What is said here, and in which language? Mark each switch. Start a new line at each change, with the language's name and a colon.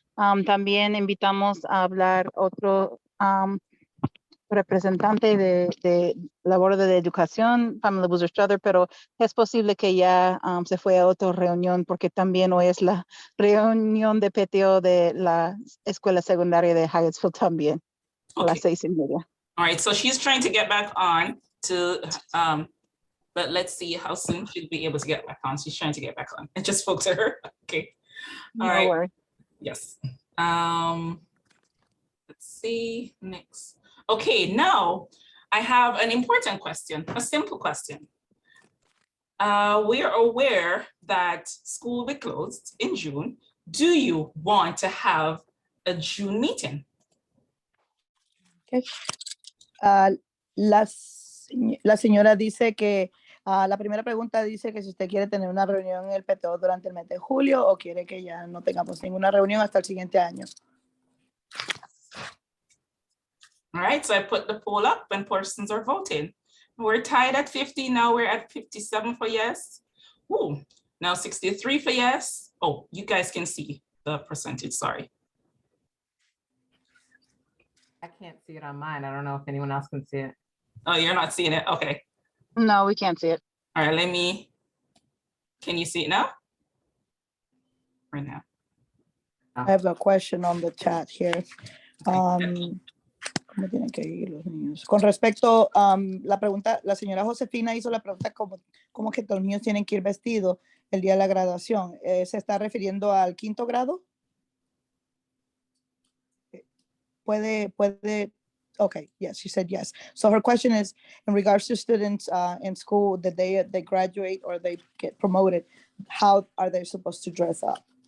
Spanish: También invitamos a hablar otro representante de labor de educación, Pamela Boozer Strother, pero es posible que ya se fue a otra reunión porque también hoy es la reunión de PTO de la escuela secundaria de Hyattsville también, a las 6:30.
English: All right, so she's trying to get back on to, but let's see how soon she'll be able to get back on. She's trying to get back on. I just spoke to her. Okay. All right. Worries. Yes. Let's see next. Okay, now I have an important question, a simple question. We are aware that school will be closed in June. Do you want to have a June meeting? Okay.
Spanish: La señora dice que la primera pregunta dice que si usted quiere tener una reunión en el PTO durante el mes de julio o quiere que ya no tengamos ninguna reunión hasta el siguiente año.
English: All right, so I put the poll up and persons are voting. We're tied at 50, now we're at 57 for yes. Ooh, now 63 for yes. Oh, you guys can see the percentage, sorry. I can't see it on mine. I don't know if anyone else can see it. Oh, you're not seeing it, okay. No, we can't see it. All right, can you see it now? Right now. I have a question on the chat here.
Spanish: ¿Cómo tienen que ir los niños? Con respecto a la pregunta, la señora Josefina hizo la pregunta cómo que los niños tienen que ir vestidos el día de la graduación. ¿Se está refiriendo al quinto grado? Puede,
English: okay, yes, she said yes. So her question is, in regards to students in school, the day they graduate or they get promoted, how are they supposed to dress up?